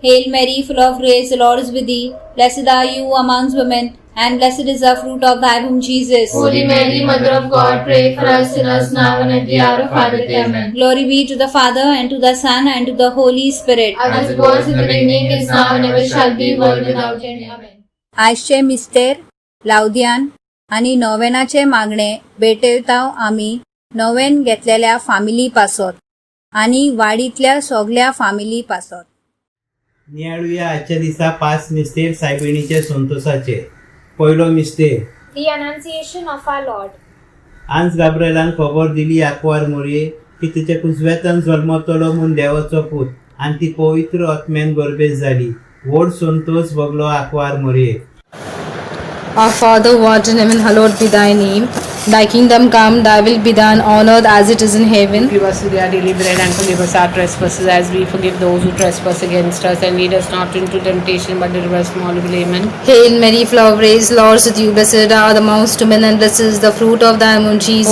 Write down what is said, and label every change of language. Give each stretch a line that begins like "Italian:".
English: Hail Mary, full of grace, the Lord is with thee. Blessed are you amongst women, and blessed is the fruit of thy womb, Jesus. Holy Mary, Mother of God, pray for us sinners now and at the hour of our death. Amen. Glory be to the Father, and to the Son, and to the Holy Spirit. As it was in the beginning, is now, and ever shall be, world without end. Amen.
Goan Konkani: आयचे मिस्तेर, लावद्यान आनी नोवेनाचे मागणे भेटयताव आमी नोवेन घेतलेल्या family पासत आनी वाडीतल्या सगळ्या family पासत. नियाळुया आजच्या दिसा 5 मिस्तेर सायबिणीचे संतोषाचे. पयलो मिस्तेर,
English: The Annunciation of our Lord.
Goan Konkani: आज गाब्रिएलान खबर दिली आकवार मोरये की तिच्या कुजव्यातन जल्मतलो म्हूण देवाचो पूत आनी ती पवित्र आत्म्यान गर्भेत जाली. व्हड Santosh भोगलो आकवार मोरये.
English: Our Father who art in heaven, hallowed be thy name. Thy kingdom come, thy will be done on earth as it is in heaven. Give us today our daily bread and forgive us our trespasses as we forgive those who trespass against us. And lead us not into temptation but deliver us from all evil. Amen. Hail Mary, full of grace, Lord is with you. Blessed are the amongst women, and blessed is the fruit of thy womb, Jesus.